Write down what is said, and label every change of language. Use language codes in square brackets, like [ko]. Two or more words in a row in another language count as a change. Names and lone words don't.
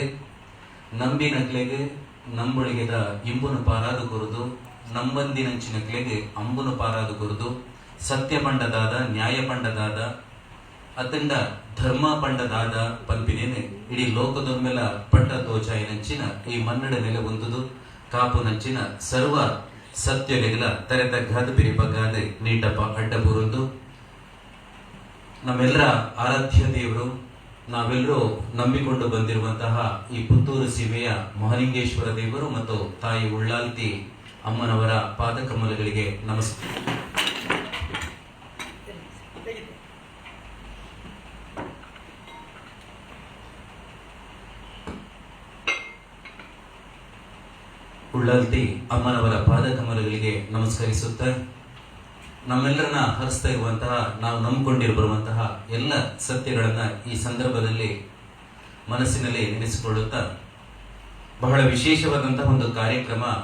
[tcy] ನಂಬಿನಕ್ಲೆಗೆ ನಂಬೊಳಿಗೆದ ಇಂಬುನು ಪಾರಾದು ಕೊರುದು, ನಂಬಂದಿನಂಚಿನಕ್ಲೆಗೆ ಅಂಬುನು ಪಾರಾದು ಕೊರುದು, ಸತ್ಯ ಪಂಡದಾದ ನ್ಯಾಯ ಪಂಡದಾದ ಅತಂಡ ಧರ್ಮ ಪಂಡದಾದ ಪಂಪಿನೇನೆ ಇಡೀ ಲೋಕದೊಮ್ಮೆಲ ಪಟ್ಟ ತೋಚಾಯಿನಂಚಿನ ಈ ಮನ್ನಡ ನೆಲೆ ಹೊಂದುದು ಕಾಪು ನಂಚಿನ ಸರ್ವ ಸತ್ಯಲೆಗಲ ತೆರೆತ ಘಾತ ಬಿರಿಪಗಾದೆ ನೀಟಪ್ಪ ಅಡ್ಡ ಬುರುಂದು. [kn] ನಮ್ಮೆಲ್ಲರ ಆರಾಧ್ಯ ದೇವರು, ನಾವೆಲ್ಲರೂ ನಂಬಿಕೊಂಡು ಬಂದಿರುವಂತಹ ಈ ಪುತ್ತೂರು ಸೀಮೆಯ ಮಹಾಲಿಂಗೇಶ್ವರ ದೇವರು ಮತ್ತು ತಾಯಿ ಉಳ್ಳಾಲ್ತಿ ಅಮ್ಮನವರ ಪಾದಕಮಲಗಳಿಗೆ ನಮಸ್ಕಾರ. ಉಳ್ಳಾಲ್ತಿ ಅಮ್ಮನವರ ಪಾದಕಮಲಗಳಿಗೆ ನಮಸ್ಕರಿಸುತ್ತ ನಮ್ಮೆಲ್ಲರನ್ನ ಹರಿಸ್ತಾ ಇರುವಂತಹ, ನಾವು ನಂಬಿಕೊಂಡಿರು ಬರುವಂತಹ ಎಲ್ಲ ಸತ್ಯಗಳನ್ನ ಈ ಸಂದರ್ಭದಲ್ಲಿ ಮನಸ್ಸಿನಲ್ಲಿ ನೆನೆಸಿಕೊಳ್ಳುತ್ತಾ, ಬಹಳ ವಿಶೇಷವಾದಂತಹ ಒಂದು ಕಾರ್ಯಕ್ರಮ